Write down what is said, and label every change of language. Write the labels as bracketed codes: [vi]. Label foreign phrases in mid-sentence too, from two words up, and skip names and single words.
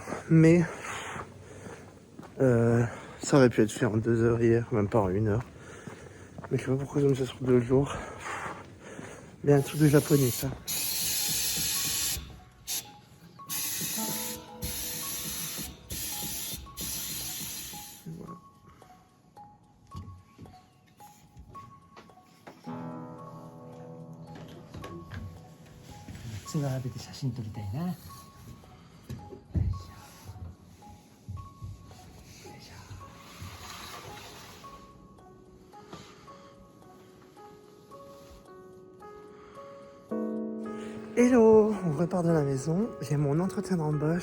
[fr] Mais ça aurait pu être fait en 2 heures hier, même pas en 1 heure. Mais je sais pas pourquoi ils ont mis ça sur 2 jours. Mais un truc de japonais ça. Voilà. [ja] つ並べて写真撮りたいな。 [fr] Hello, on repart de la maison. J'ai mon entretien d'embauche.